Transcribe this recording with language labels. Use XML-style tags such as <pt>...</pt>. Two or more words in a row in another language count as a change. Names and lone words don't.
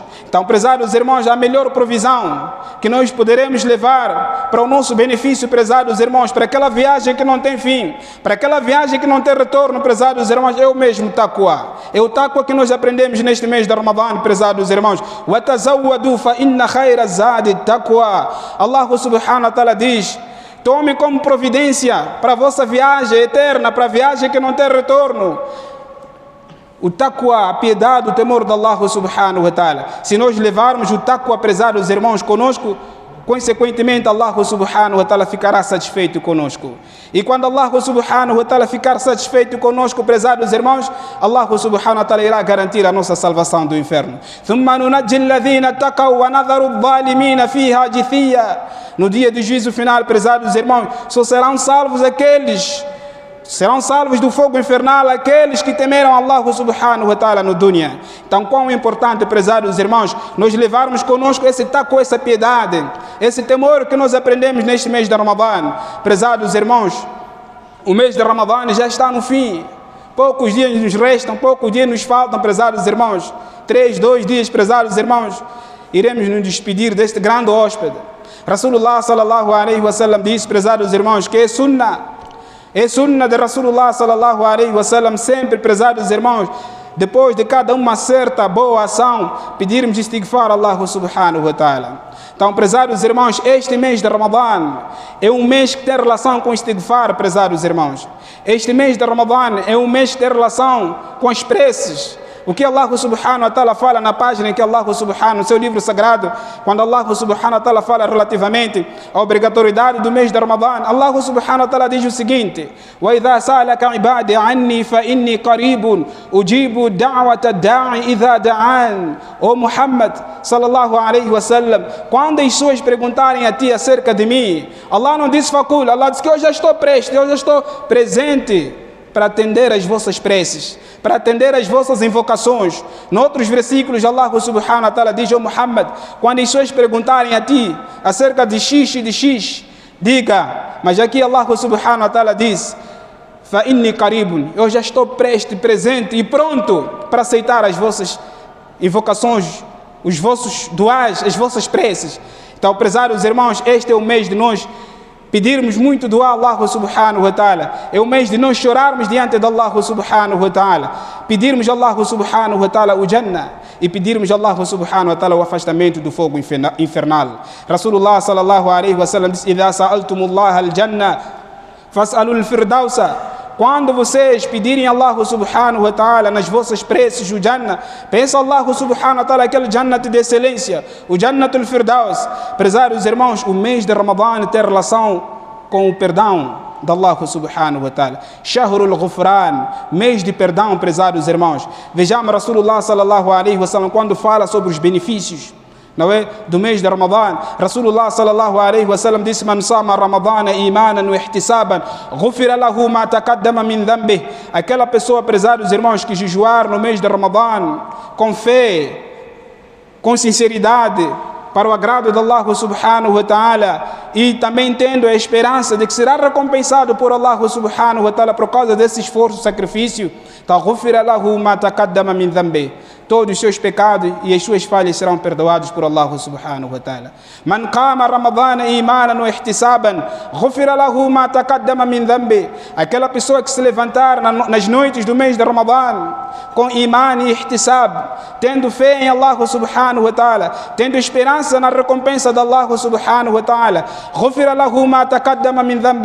<pt>Então, prezados irmãos, a melhor provisão que nós poderemos levar para o nosso benefício, prezados irmãos, para aquela viagem que não tem fim, para aquela viagem que não tem retorno, prezados irmãos, é o mesmo taqwa. É o taqwa que nós aprendemos neste mês de Ramadã, prezados irmãos.</pt> <ar>وَتَزَوَّدُوا فَإِنَّ خَيْرَ الزَّادِ التَّقْوَى. الله سبحانه وتعالى</ar> <pt>diz: tome como providência para a vossa viagem eterna, para a viagem que não tem retorno, o taqwa, a piedade, o temor de</pt> <ar>الله سبحانه وتعالى.</ar> <pt>Se nós levarmos o taqwa, prezados irmãos, conosco, consequentemente</pt> <ar>الله سبحانه وتعالى</ar> <pt>ficará satisfeito conosco. E quando</pt> <ar>الله سبحانه وتعالى</ar> <pt>ficar satisfeito conosco, prezados irmãos,</pt> <ar>الله سبحانه وتعالى</ar> <pt>irá garantir a nossa salvação do inferno.</pt> <ar>ثُمَّ نُنَجِّي الَّذِينَ اتَّقَوْا وَنَذَرُ الظَّالِمِينَ فِيهَا جِثِيًّا.</ar> <pt>No dia do juízo final, prezados irmãos, só serão salvos aqueles, serão salvos do fogo infernal aqueles que temeram</pt> <ar>الله سبحانه وتعالى</ar> <pt>no dunya. Então, quão importante, prezados irmãos, nós levarmos conosco esse taqwa, essa piedade, esse temor que nós aprendemos neste mês de Ramadã. Prezados irmãos, o mês de Ramadã já está no fim. Poucos dias nos restam, poucos dias nos faltam, prezados irmãos. 2 dias, prezados irmãos, iremos nos despedir deste grande hóspede.</pt> <ar>رسول الله صلى الله عليه وسلم</ar> <pt>disse, prezados irmãos, que é sunnah de</pt> <ar>رسول الله صلى الله عليه وسلم,</ar> <pt>sempre, prezados irmãos, depois de cada uma certa boa ação, pedirmos istighfar a</pt> <ar>الله سبحانه وتعالى.</ar> <pt>Então, prezados irmãos, este mês de Ramadã é um mês que tem relação com istighfar, prezados irmãos. Este mês de Ramadã é um mês que tem relação com as preces. O que</pt> <ar>الله سبحانه وتعالى</ar> <pt>fala na página que</pt> <ar>الله سبحانه,</ar> <pt>no seu livro sagrado, quando</pt> <ar>الله سبحانه وتعالى</ar> <pt>fala relativamente à obrigatoriedade do mês de Ramadã,</pt> <ar>الله سبحانه وتعالى</ar> <pt>diz o seguinte:</pt> <ar>وَإِذَا سَأَلَكَ عِبَادِي عَنِّي فَإِنِّي قَرِيبٌ أُجِيبُ دَعْوَةَ الدَّاعِ إِذَا دَعَانِ. Ó محمد صلى الله عليه وسلم,</ar> <pt>quando as pessoas perguntarem a ti acerca de mim, Allah não diz facul, Allah diz que eu já estou prestes, eu já estou presente para atender as vossas preces, para atender as vossas invocações. Noutros versículos,</pt> <ar>الله سبحانه وتعالى</ar> <pt>diz: ó Muhammad, quando as pessoas perguntarem a ti acerca de X e de X, diga, mas aqui</pt> <ar>الله سبحانه وتعالى</ar> <pt>diz:</pt> <ar>فإني قريب,</ar> <pt>eu já estou presente e pronto para aceitar as vossas invocações, os vossos duás, as vossas preces. Então, prezados irmãos, este é o mês de nós pedirmos muito dua a</pt> <ar>الله سبحانه وتعالى.</ar> <pt>É o mês de nós chorarmos diante de</pt> <ar>الله سبحانه وتعالى,</ar> <pt>pedirmos a</pt> <ar>الله سبحانه وتعالى</ar> <pt>o Jannah e pedirmos a</pt> <ar>الله سبحانه وتعالى</ar> <pt>o afastamento do fogo infernal.</pt> <ar>رسول الله صلى الله عليه وسلم disse: إذا سألتم الله الجنة فاسألوا الفردوس.</ar> <pt>Quando vocês pedirem a</pt> <ar>الله سبحانه وتعالى</ar> <pt>nas vossas preces o Jannah, pensa Allah subhanahu wa ta'ala aquele Jannah de excelência, o Jannatul Firdaus. Prezados irmãos, o mês de Ramadã tem relação com o perdão de</pt> <ar>الله سبحانه وتعالى. شهر الغفران,</ar> <pt>mês de perdão, prezados irmãos. Vejamos</pt> <ar>رسول الله صلى الله عليه وسلم</ar> <pt>quando fala sobre os benefícios, não é, do mês de Ramadã.</pt> <ar>رسول الله صلى الله عليه وسلم disse: من صام رمضان إيمانا واحتسابا غفر له ما تقدم من ذنبه.</ar> <pt>Aquela pessoa, prezados irmãos, que jejuar no mês de Ramadã com fé, com sinceridade, para o agrado de</pt> <ar>الله سبحانه وتعالى,</ar> <pt>e também tendo a esperança de que será recompensado por</pt> <ar>الله سبحانه وتعالى</ar> <pt>por causa desse esforço e sacrifício,</pt> <ar>غُفِرَ لَهُ مَا تَقَدَّمَ مِنْ ذَنْبِهِ,</ar> <pt>todos os seus pecados e as suas falhas serão perdoados por</pt> <ar>الله سبحانه وتعالى. من قام رمضان إيمانا واحتسابا، غفر له ما تقدم من ذنبه.</ar> <pt>Aquela pessoa que se levantar nas noites do mês de Ramadã com iman e ihtisab, tendo fé em</pt> <ar>الله سبحانه وتعالى,</ar> <pt>tendo esperança na recompensa de</pt> <ar>الله سبحانه وتعالى, غفر له ما تقدم من ذنبه.</ar>